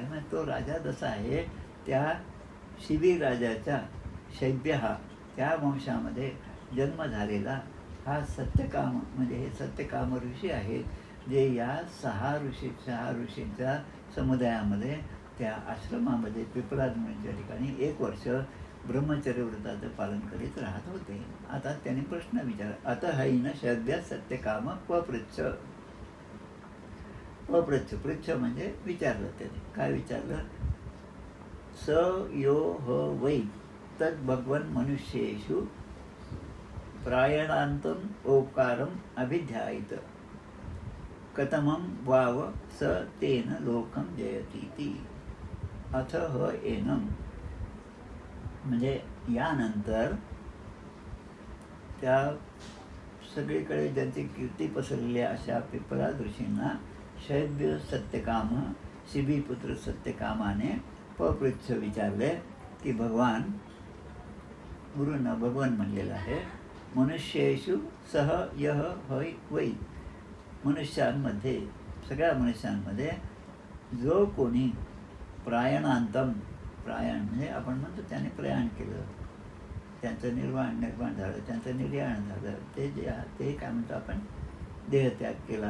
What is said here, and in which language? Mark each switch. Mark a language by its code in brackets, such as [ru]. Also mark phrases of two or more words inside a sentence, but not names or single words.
[mr] म्हणजे तो राजा जसा आहे त्या शिबीर राजाच्या शैब्य हा त्या वंशामध्ये जन्म झालेला हा सत्यकाम, म्हणजे हे सत्यकाम ऋषी आहेत जे या सहा ऋषींच्या समुदायामध्ये त्या आश्रमामध्ये पिपलाद म्हणच्या ठिकाणी 1 वर्ष ब्रह्मचर्य व्रताचं पालन करीत राहत होते. आता त्यांनी प्रश्न विचारला, [sa] अत हैन शैब्य सत्यकाम पपृच्छ. [mr] पृच्छ म्हणजे विचारलं. त्याने काय विचारलं? [sa] स यो ह वै तद भगवन मनुष्येषु प्रायणांतम ओकारम अभिध्यायित कथमं वाव स तेन लोकं जयतीति अथ ह एनम. [mr] म्हणजे यानंतर त्या सगळीकडे ज्यांची कीर्ती पसरलेल्या अशा पिपलाद ऋषींना शैब्य सत्यकाम शिबीपुत्र सत्यकामाने पपृच्छ विचारले की भगवान, गुरुंना भगवान म्हणलेलं आहे, [sa] मनुष्येषु सह यह हय वै, [mr] मनुष्यांमध्ये सगळ्या मनुष्यांमध्ये जो कोणी प्रायणांतम, प्रायण म्हणजे आपण म्हणतो त्याने प्रयाण केलं, त्यांचं निर्वाण झालं, त्यांचं निर्याण झालं, ते जे ते काय म्हणतो आपण देहत्याग केला.